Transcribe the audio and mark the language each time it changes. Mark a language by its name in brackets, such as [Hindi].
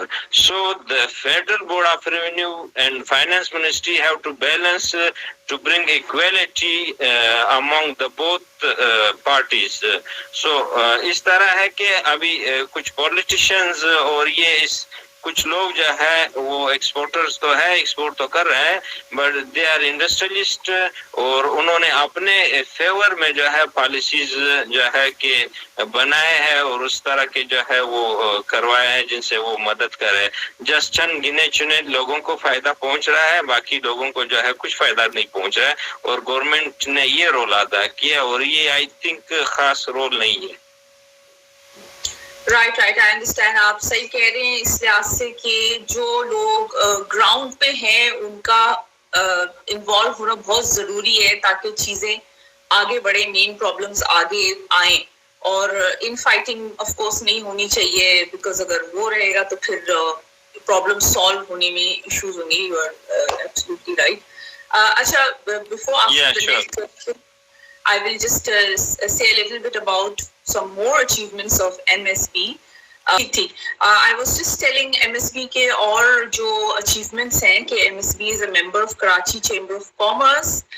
[English] So the Federal Board of Revenue and Finance Ministry have to balance to bring equality among the both parties. [Urdu] So اس طرح ہے کہ ابھی کچھ politicians اور یہ کچھ لوگ جو ہے وہ ایکسپورٹرز تو ہے, ایکسپورٹ تو کر رہے ہیں, [English] but they are industrialists, [Urdu] اور انہوں نے اپنے فیور میں جو ہے پالیسیز جو ہے کہ بنائے ہیں اور اس طرح کے جو ہے وہ کروائے ہیں جن سے وہ مدد کرے. جسٹ چند گنے چنے لوگوں کو فائدہ پہنچ رہا ہے, باقی لوگوں کو جو ہے کچھ فائدہ نہیں پہنچ رہا ہے, اور گورنمنٹ نے یہ رول ادا کیا, اور یہ [English] I think [Urdu] خاص رول نہیں ہے. [English] right I understand, [Urdu] آپ صحیح کہہ رہے ہیں اس لحاظ سے کہ جو لوگ گراؤنڈ پہ ہیں ان کا انوالو ہونا بہت ضروری ہے تاکہ چیزیں آگے بڑھیں, مین پرابلمس آگے آئیں, اور ان فائٹنگ آف کورس نہیں ہونی چاہیے, بیکاز اگر وہ رہے گا تو پھر پرابلم سالو ہونے میں ایشوز ہوں گے. [English] You are absolutely right. [Urdu] اچھا, [English] Before after the next question, I will just say a little bit about some more achievements of MSB. I was just telling MSB [Urdu] کے اور جو [English] achievements [Urdu] ہیں کہ [English] MSB is a member of Karachi Chamber of Commerce.